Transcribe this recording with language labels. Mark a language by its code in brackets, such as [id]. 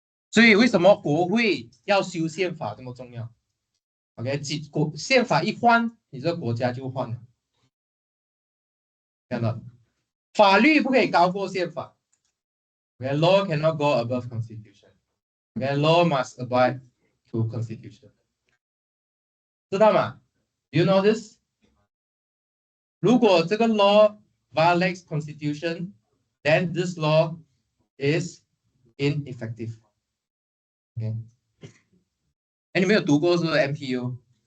[zh] 所以为什么国会要修宪法这么重要 ？OK， 宪法一换，你这个国家就换了。看到，法律不可以高过宪法。 [en] Okay, law cannot go above constitution. Okay, law must abide to constitution. [zh] 知道吗 [en] ？You know this? [zh] 如果这个 [en] law violates constitution, then this law is ineffective. [zh] OK， 哎，你没有读过是不是 MPU？